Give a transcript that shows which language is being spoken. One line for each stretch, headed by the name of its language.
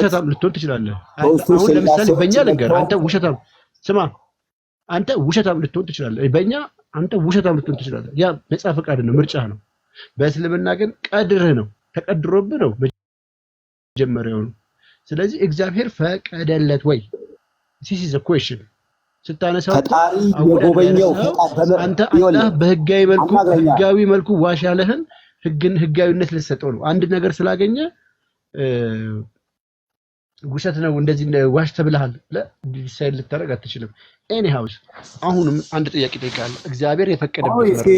Amharic: ውሸታም ልትሆን ትችላለህ። አሁን ለምሳሌ በእኛ ልንገር፣ አንተ ውሸታም ስማ፣ አንተ ውሸታም ልትሆን ትችላለህ። በእኛ አንተ ውሸታም ልትሆን ትችላለህ። ያ ነፃ ፈቃድ ነው፣ ምርጫ ነው። በእስልምና ግን ቀድርህ ነው፣ ተቀድሮብህ ነው መጀመሪያው ነው። ስለዚህ እግዚአብሔር ፈቀደለት ወይ?
English: this is a question
Amharic: ስታነሳው ፈጣሪ የጎበኘው አንተ አላህ በህጋዊ መልኩ ዋሽ ያለህን ህጋዊነት ልትሰጠው ነው። አንድ ነገር ስላገኘ ውሸት ነው እንደዚህ ዋሽ ተብለሃል ዲሳይድ ልታረግ አትችልም። ኤኒሃውስ አሁንም አንድ ጥያቄ ጠይቃለሁ። እግዚአብሔር የፈቀደበት